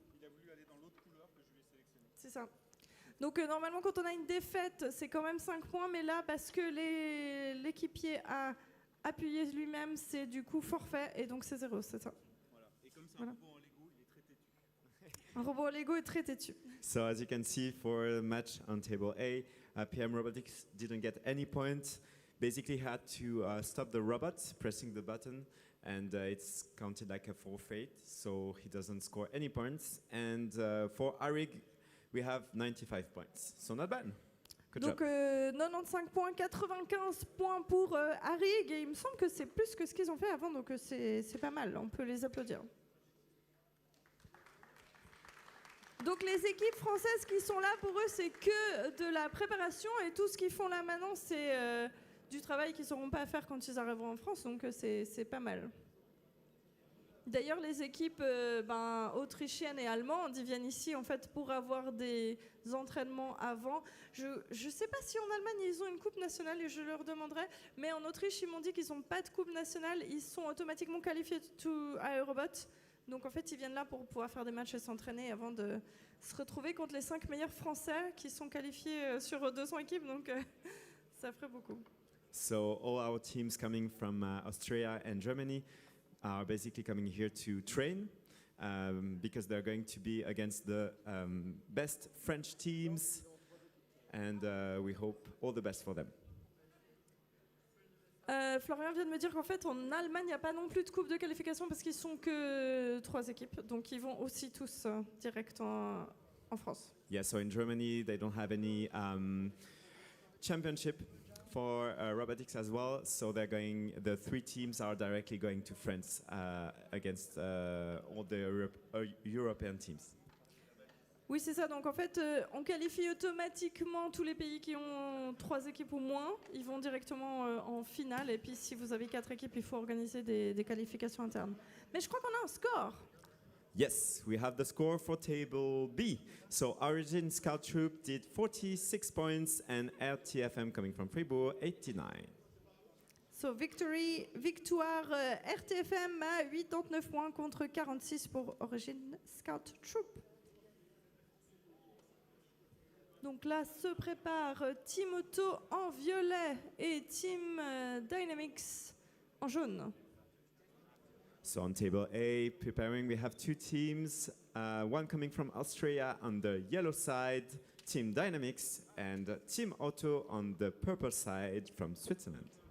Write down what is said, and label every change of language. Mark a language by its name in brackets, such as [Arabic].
[French] Il a voulu aller dans l'autre couleur que je lui ai sélectionnée. C'est ça. Donc normalement, quand on a une défaite, c'est quand même 5 points. Mais là, parce que l'équipier a appuyé lui-même, c'est du coup forfait. Et donc c'est 0, c'est ça. Voilà. Et comme c'est Voilà. un robot en Lego, il est très têtu. Un robot Lego est très têtu. [English] So as you can see for the match on table A, PM Robotics didn't get any points. Basically had to stop the robot pressing the button, and it's counted like a forfeit, so he doesn't score any points. And for Arig, we have 95 points, so not bad. Good [French] Donc [English] job. [French] 95 points, 95 points pour Arig, et il me semble que c'est plus que ce qu'ils ont fait avant, donc c'est pas mal, on peut les applaudir. Donc les équipes françaises qui sont là, pour eux, c'est que de la préparation, et tout ce qu'ils font là maintenant, c'est du travail qu'ils n'auront pas à faire quand ils arriveront en France, donc c'est pas mal. D'ailleurs, les équipes autrichiennes et allemandes, ils viennent ici en fait pour avoir des entraînements avant. Je ne sais pas si en Allemagne ils ont une coupe nationale et je leur demanderai, mais en Autriche ils m'ont dit qu'ils n'ont pas de coupe nationale, ils sont automatiquement qualifiés à Eurobot. Donc en fait ils viennent là pour pouvoir faire des matchs et s'entraîner avant de se retrouver contre les 5 meilleurs Français qui sont qualifiés sur 200 équipes, donc ça ferait beaucoup. [English] So all our teams coming from Austria and Germany are basically coming here to train because they're going to be against the best French teams, and we hope all the best for them. [French] Florian vient de me dire qu'en fait en Allemagne il n'y a pas non plus de coupe de qualification parce qu'ils sont que 3 équipes, donc ils vont aussi tous direct en France. [English] Yeah, so in Germany they don't have any championship for robotics as well, so the 3 teams are directly going to France against all the European teams. [French] Oui, c'est ça. Donc en fait, on qualifie automatiquement tous les pays qui ont 3 équipes ou moins. Ils vont directement en finale. Et puis si vous avez 4 équipes, il faut organiser des qualifications internes. Mais je crois qu'on a un score. [English] Yes, we have the score for table B. So Origin Scout Troop did 46 points and RTFM coming from Fribourg 89. [French] So victoire RTFM à 89 points contre 46 pour Origin Scout Troop. Donc là se prépare Team Auto en violet et Team Dynamics en jaune. [English] So on table A, preparing, we have 2 teams, one coming from Austria on the yellow side, Team Dynamics, and Team Auto on the purple side from Switzerland.